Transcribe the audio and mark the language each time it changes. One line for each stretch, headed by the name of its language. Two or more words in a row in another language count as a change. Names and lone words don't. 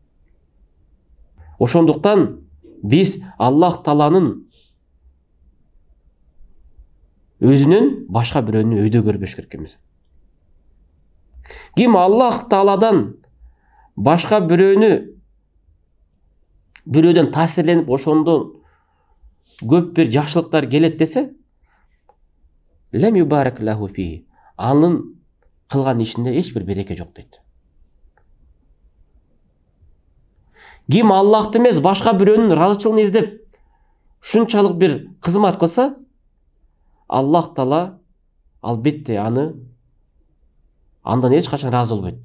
Kyrgyz: Ошондуктан биз Аллах Тааланын өзүнөн башка бирөөнү өйдө көрбөш керек экенбиз. Ким Аллах Тааладан башка бирөөдөн таасирленип ошондон көп бир жакшылыктар келет десе,
Arabic: لم يبارك له في.
Kyrgyz: Анын кылган ишинде эч бир береке жок дейт. Ким Аллахты эмес, башка бирөөнүн ыраазычылыгын издеп, ушунчалык бир кызмат кылса, Аллах Таала албетте андан эч качан ыраазы болбойт.